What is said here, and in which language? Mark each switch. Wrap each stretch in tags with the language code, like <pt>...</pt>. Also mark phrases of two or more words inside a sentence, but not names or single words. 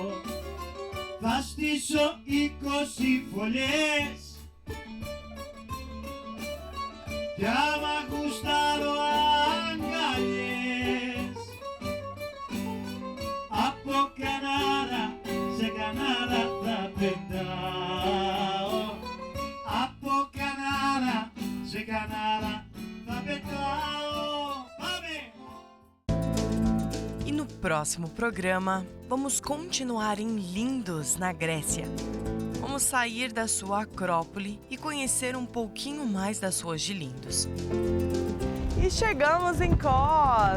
<el>Θα στήσω 20 φωλιές κι άμα γουστάρω αγκαλιές. Από κανάρα σε κανάρα θα πετάω. Από κανάρα σε κανάρα θα pecado.</el> <pt>E no próximo programa, vamos continuar em Lindos, na Grécia. Vamos sair da sua Acrópole e conhecer um pouquinho mais das ruas de Lindos. E chegamos em Kos.</pt>